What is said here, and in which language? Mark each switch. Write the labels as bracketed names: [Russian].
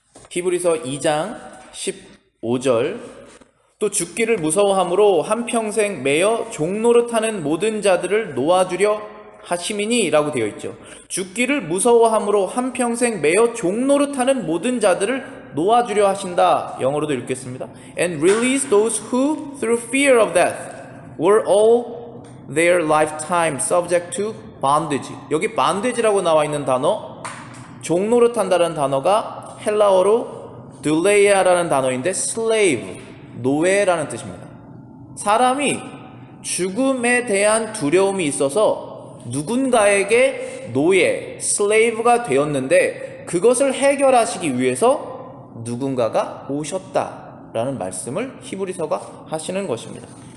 [Korean] 히브리서 2장 15절 또 죽기를 무서워함으로 한평생 매여 종노릇하는 모든 자들을 놓아주려 하심이니 라고 되어 있죠. 죽기를 무서워함으로 한평생 매여 종노릇하는 모든 자들을 놓아주려 하신다. 영어로도 읽겠습니다. [English] And release those who through fear of death were all their lifetime subject to bondage. [Korean] 여기 bondage라고 나와 있는 단어, 종노릇한다는 단어가 헬라어로 둘레이아라는 단어인데 slave, 노예라는 뜻입니다. 사람이 죽음에 대한 두려움이 있어서 누군가에게 노예, 슬레이브가 되었는데 그것을 해결하시기 위해서 누군가가 오셨다라는 말씀을 히브리서가 하시는 것입니다.